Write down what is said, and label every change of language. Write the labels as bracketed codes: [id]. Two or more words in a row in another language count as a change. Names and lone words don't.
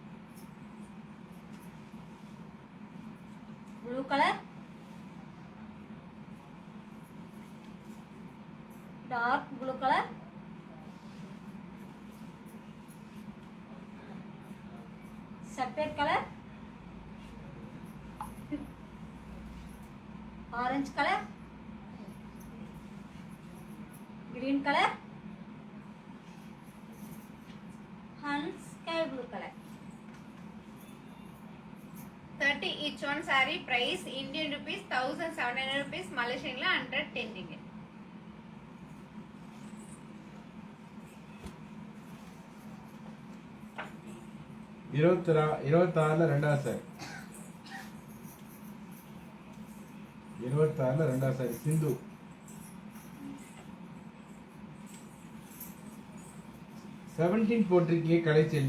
[en] blue color, dark blue color, safed color, orange color, green color and sky blue color. 30 each one saree price Indian rupees 1700 rupees, Malaysian la 110 ringgit. [ta] இருபத்தாறுல ரெண்டாவது சாரி, 26ல ரெண்டாவது சாரி சிந்து. செவன்டீன் போட்டிருக்கீங்க கலைச்செல்வி.